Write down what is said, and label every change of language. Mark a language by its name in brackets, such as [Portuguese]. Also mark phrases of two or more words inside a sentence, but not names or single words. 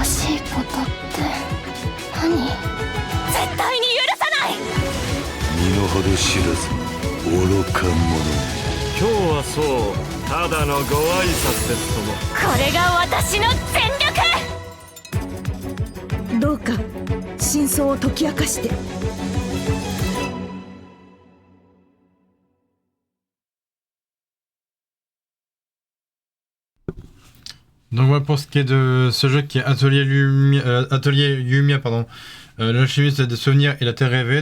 [Japanese] 正しいことって何？絶対に許さない。身の程知らず愚か者。今日はそうただのご挨拶ですとも。これが私の全力どうか真相を解き明かして [French] Donc voilà pour ce qui est de ce jeu qui est Atelier Lumia, pardon, l'alchimiste des souvenirs et la terre rêvée.